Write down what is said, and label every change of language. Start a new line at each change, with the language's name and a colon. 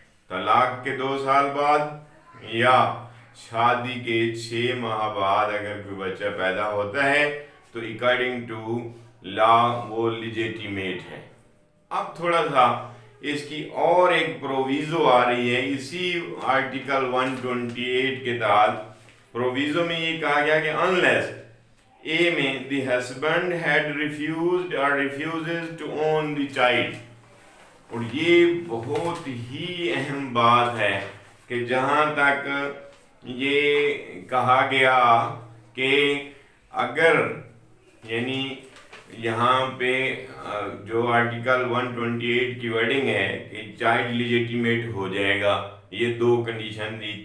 Urdu: طلاق کے 2 سال بعد یا شادی کے 6 ماہ بعد اگر کوئی بچہ پیدا ہوتا ہے تو اکارڈنگ ٹو لا وہ لیجیٹیمیٹ ہے. اب تھوڑا سا اس کی اور ایک پروویزو آ رہی ہے اسی آرٹیکل 128 کے تحت. پروویزو میں یہ کہا گیا کہ
English: unless اے میں the husband had refused or refuses to own the child.
Urdu: اور یہ بہت ہی اہم بات ہے کہ جہاں تک یہ کہا گیا کہ اگر یعنی یہاں پہ جو آرٹیکل 128 کی ورڈنگ ہے کہ چائلڈ لیجیٹیمیٹ ہو جائے گا، یہ 2 کنڈیشن دی.